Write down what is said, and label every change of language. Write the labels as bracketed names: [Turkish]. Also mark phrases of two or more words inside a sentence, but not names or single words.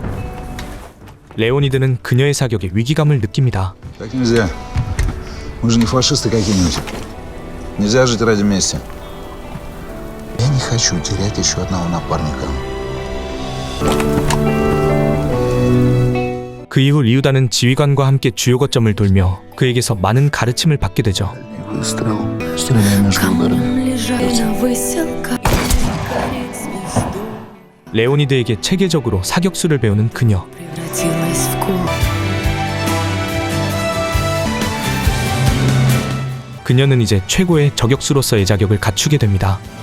[Korean] 레오니드는 그녀의 사격에 위기감을 느낍니다. [Russian] Так нельзя. Мы же не фашисты какие-нибудь. Нельзя жить ради мести. Я не хочу терять еще одного напарника. [Korean] 그 이후 리우다는 지휘관과 함께 주요 거점을 돌며 그에게서 많은 가르침을 받게 되죠. [Russian] Выстрел. Стреляй между ударами. [Korean] 레오니드에게 체계적으로 사격수를 배우는 그녀. 그녀는 이제 최고의 저격수로서의 자격을 갖추게 됩니다.